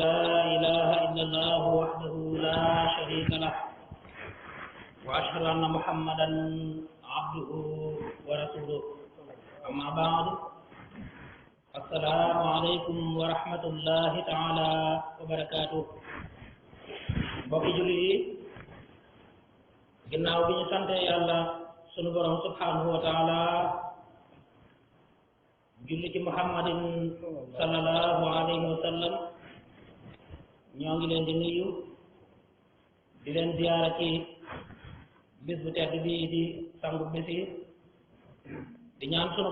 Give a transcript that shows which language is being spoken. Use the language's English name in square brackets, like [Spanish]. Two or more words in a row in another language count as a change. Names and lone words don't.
[Arabic] لا إله إلا الله وحده لا شريك له وأشهد أن محمدا عبده ورسوله أما بعد السلام عليكم ورحمة الله تعالى وبركاته [Wolof] mbokki jullit yi ginnaaw bi ñu sante yàlla sunu borom [Arabic] سبحانه وتعالى [Wolof] julli ci [Arabic] محمد صلى الله عليه وسلم [Wolof] ñoo ngi leen di nuyu di leen ziyaara ci bis bu tedd bii di sangu bisi di ñaan sunu